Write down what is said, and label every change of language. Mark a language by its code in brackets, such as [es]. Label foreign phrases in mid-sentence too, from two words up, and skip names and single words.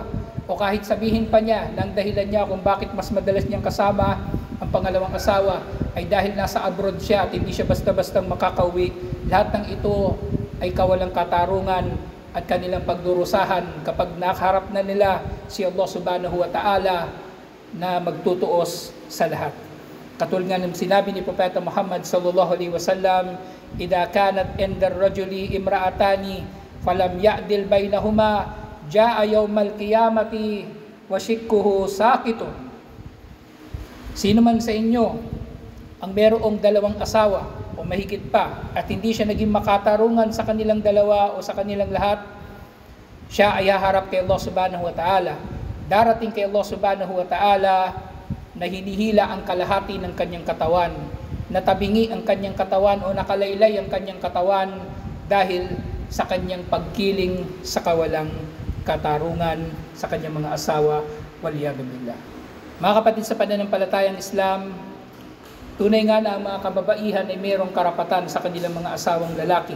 [tl] O kahit sabihin pa niya na ang dahilan niya kung bakit mas madalas niyang kasama ang pangalawang asawa ay dahil nasa abroad siya at hindi siya basta-bastang makakauwi, lahat ng ito ay kawalang katarungan at kanilang pagdurusahan kapag nakaharap na nila si Allah [ar] سبحانه وتعالى [tl] na magtutuos sa lahat. Katulad nga ng sinabi ni Propeta Muhammad [ar] صلى الله عليه وسلم، "إذا كانت عند الرجل امرأتان فلم يعدل بينهما جاء يوم القيامة وشقه ساقط." [tl] Sino man sa inyo ang mayroong dalawang asawa o mahigit pa at hindi siya naging makatarungan sa kanilang dalawa o sa kanilang lahat, siya ay haharap kay Allah [ar] سبحانه وتعالى. [tl] Darating kay Allah [ar] سبحانه وتعالى [tl] na hinihila ang kalahati ng kanyang katawan, natabingi ang kanyang katawan o nakalaylay ang kanyang katawan dahil sa kanyang pagkiling sa kawalang katarungan sa kanyang mga asawa, [ar] والعياذ بالله. [tl] Mga kapatid sa pananampalatayang Islam, tunay nga na ang mga kababaihan ay mayroong karapatan sa kanilang mga asawang lalaki.